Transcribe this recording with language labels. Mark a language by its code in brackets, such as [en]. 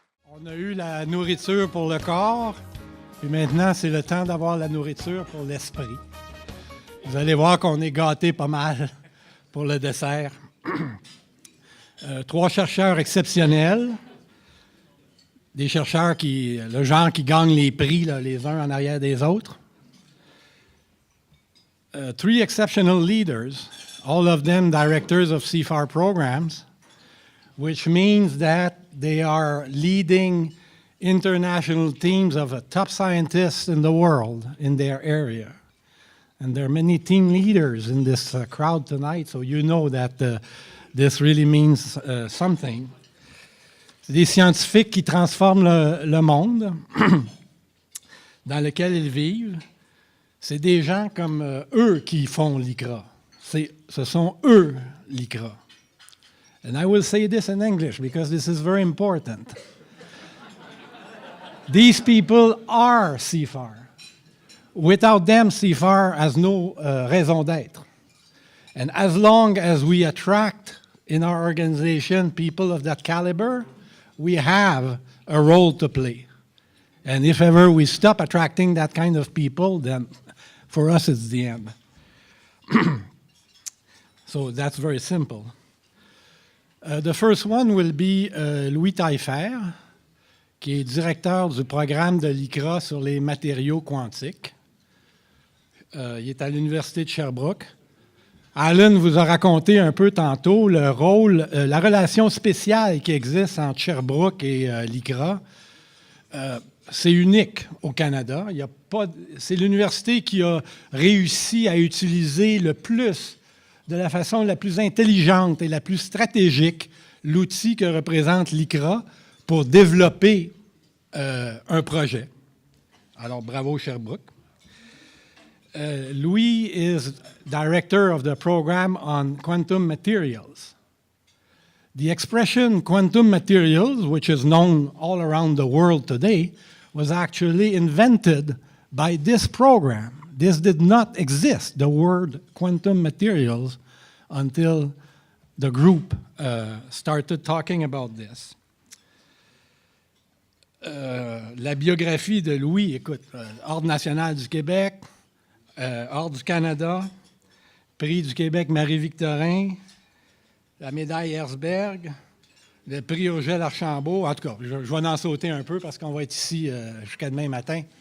[fr] On a eu la nourriture pour le corps, et maintenant, c'est le temps d'avoir la nourriture pour l'esprit. Vous allez voir qu'on est gâtés pas mal pour le dessert. 3 chercheurs exceptionnels, des chercheurs le genre qui gagnent les prix là, les uns en arrière des autres. [en] 3 exceptional leaders, all of them directors of CIFAR programs, which means that they are leading international teams of top scientists in the world in their area. And there are many team leaders in this crowd tonight, so you know that this really means something. [fr] C'est des scientifiques qui transforment le monde dans lequel ils vivent. C'est des gens comme eux qui font l'ICRA. Ce sont eux l'ICRA. [en] And I will say this in English because this is very important. These people are CIFAR. Without them, CIFAR has no raison d'être. And as long as we attract in our organization people of that caliber, we have a role to play. And if ever we stop attracting that kind of people, then for us it's the end. So that's very simple. The first one will be Louis [fr] Taillefer, qui est directeur du programme de l'ICRA sur les matériaux quantiques. Il est à l'Université de Sherbrooke. Alan vous a raconté un peu tantôt le rôle, la relation spéciale qui existe entre Sherbrooke et l'ICRA. C'est unique au Canada. C'est l'université qui a réussi à utiliser le plus, de la façon la plus intelligente et la plus stratégique, l'outil que représente l'ICRA pour développer un projet. Alors, bravo Sherbrooke. [en] Louis is director of the program on quantum materials. The expression quantum materials, which is known all around the world today, was actually invented by this program. This did not exist, the word quantum materials, until the group started talking about this. [fr] La biographie de Louis, écoute, Ordre national du Québec, Ordre du Canada, Prix du Québec Marie-Victorin, la médaille Herzberg, le prix Urgel Archambault. En tout cas, je vais en sauter un peu parce qu'on va être ici jusqu'à demain matin.